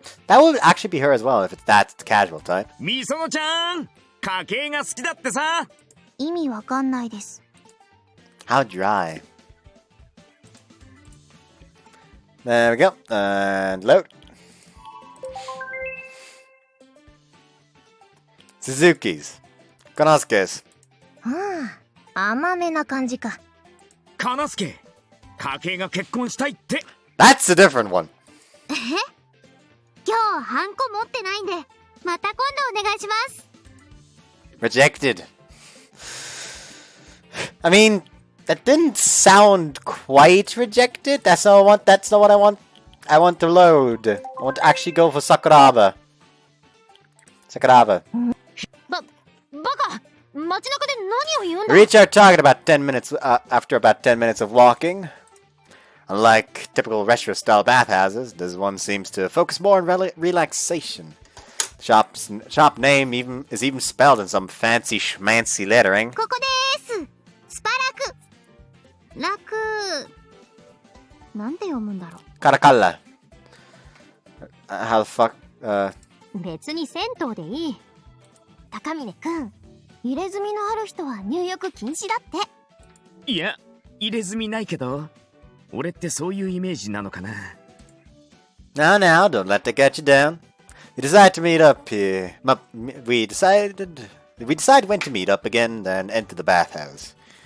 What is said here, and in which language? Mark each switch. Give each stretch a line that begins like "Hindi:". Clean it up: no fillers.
English: That would actually be her as well if that's the casual type.
Japanese: みそのちゃん、家計が好きだってさ。意味わかんないです。
English: How dry. There we go. And load. Suzuki's. Konosuke's.
Japanese: 甘めな感じか。かなすけ、家計が結婚したいって。
English: That's a different one.
Japanese: 今日ハンコ持ってないんで、また今度お願いします。
English: Rejected. I mean, that didn't sound quite rejected. That's not what I want. I want to load. I want to actually go for Sakuraba. Sakuraba.
Japanese: バカ、街中で何を言うんだ。
English: Reach our target about 10 minutes after about 10 minutes of walking. Unlike typical retro-style bathhouses, this one seems to focus more on relaxation. Shop name is even spelled in some fancy schmancy lettering.
Japanese: ここです。スパラク。なんて読むんだろう。
English: Karakalla. How the fuck?
Japanese: 別に銭湯でいい。高峰くん、入れ墨のある人は入浴禁止だって。いや、入れ墨ないけど、俺ってそういうイメージなのかな。
English: Now, don't let that get you down. We decide to meet up here. We decide when to meet up again, then enter the bathhouse.